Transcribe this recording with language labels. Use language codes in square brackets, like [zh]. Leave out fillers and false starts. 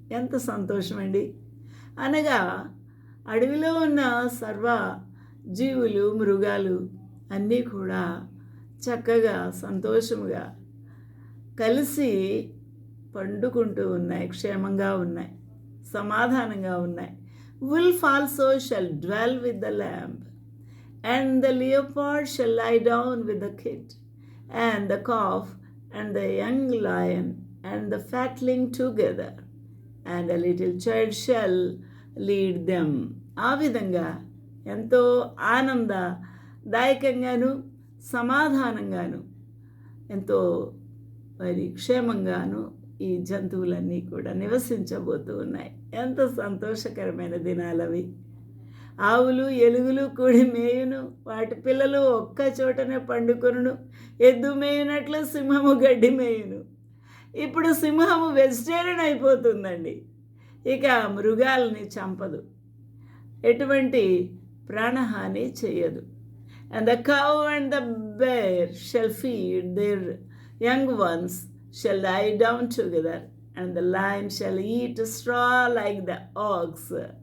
[te] ఎంత సంతోషమండి! అనగా అడవిలో ఉన్న సర్వ జీవులు, మృగాలు అన్నీ కూడా చక్కగా సంతోషముగా కలిసి పండుకుంటూ ఉన్నాయి, క్షేమంగా ఉన్నాయి, సమాధానంగా ఉన్నాయి. [en] Wolf also shall dwell with the lamb, and the leopard shall lie down with the kid, and the calf and the young lion and the fatling together, and a little child shall lead them. [te] ఆ విధంగా ఎంతో ఆనందదాయకంగాను, సమాధానంగాను, ఎంతో క్షేమంగాను ఈ జంతువులన్నీ కూడా నివసించబోతూ ఉన్నాయి. ఎంత సంతోషకరమైన దినాలవి! ఆవులు, ఎలుగులు కూడి మేయును, వాటి పిల్లలు ఒక్క చోటనే పండుకొనును, ఎద్దు మేయునట్లు సింహము గడ్డి మేయును. ఇప్పుడు సింహము వెజిటేరియన్ అయిపోతుందండి. ఇక మృగాల్ని చంపదు, ఎటువంటి ప్రాణహాని చేయదు. [en] And the cow and the bear shall feed, their young ones shall lie down together, and the lion shall eat straw like the ox.